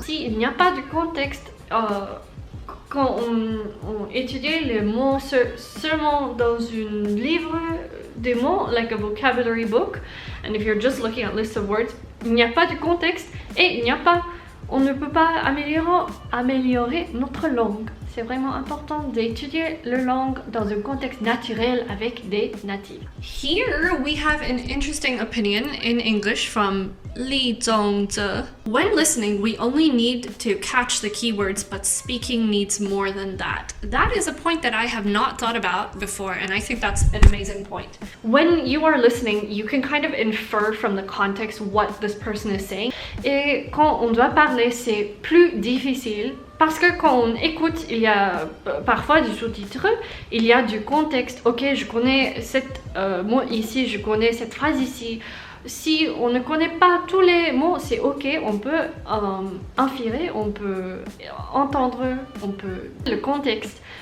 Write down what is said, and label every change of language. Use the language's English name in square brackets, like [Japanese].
[French] S'il n'y a pas de contexte, quand on étudie les mots seulement dans un livre des mots, like a vocabulary book, and if you're just looking at lists of words, il n'y a pas de contexte et on ne peut pas améliorer notre langue. C'est vraiment important d'étudier la langue dans un contexte naturel avec des natifs. [English] Here we have an interesting opinion in English from Lindie. When listening, we only need to catch the keywords, but speaking needs more than that. That is a point that I have not thought about before, and I think that's an amazing point. When you are listening, you can kind of infer from the context what this person is saying. [French] Et quand on doit parler, c'est plus difficile. Parce que quand on écoute, il y a parfois du sous-titre, il y a du contexte. Ok, je connais cet mot ici, je connais cette phrase ici. Si on ne connaît pas tous les mots, c'est ok, on peut inférer, on peut entendre, on peut le contexte.